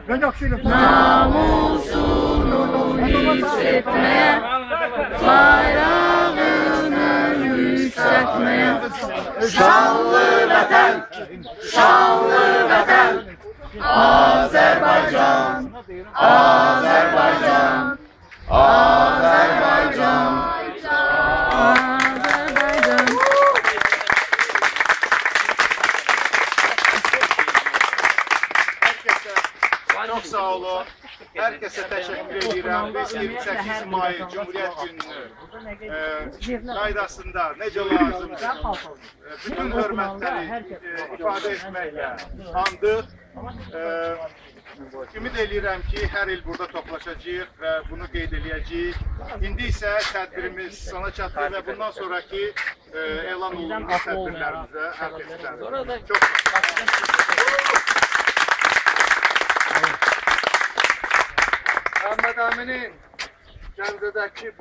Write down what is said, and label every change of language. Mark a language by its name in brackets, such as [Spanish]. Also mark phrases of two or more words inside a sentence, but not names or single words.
[Turkish] Namusunu hissetmeye, bayrağını yükseltmeye. [Azerbaijani] Şanlı vətən, şanlı vətən, Azərbaycan, Azərbaycan, Azərbaycan, Azərbaycan. [Turkish] Çok sağ olun. Herkese teşekkür ediyorum. Biz 28 May Cumhuriyet Günü'nü qaydasında nece lazımdır bütün hürmetleri ifade etmekle andıq. [Azerbaijani] Ümid edirəm ki, hər il burada toplaşacağıq və bunu qeyd edəcəyik. İndi isə tədbirimiz sona çatdı və bundan sonraki elan olunmuş tədbirlərimizə hər kəsdən. Çox Ahmet Amin'in Gəncədəki bu...